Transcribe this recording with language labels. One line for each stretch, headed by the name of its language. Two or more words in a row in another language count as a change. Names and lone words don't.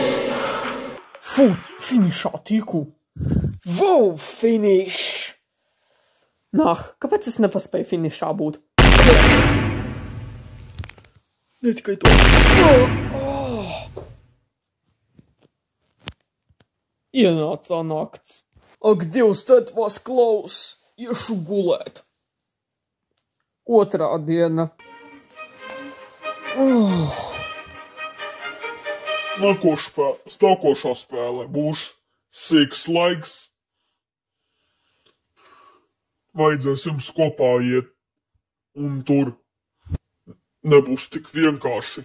Latvian: Fu, finišā tiku!
English: Wow, finish!
Latvian: Kāpēc es nepaspēju finišā būt? Ne tikai to. Ienāca nakts. Ak, Dievs,
English: that was close.
Latvian: Iešu gulēt. Otrā diena. Nākošā spēle būs Six Legs. Vajadzēs jums kopā iet, un tur nebūs tik vienkārši.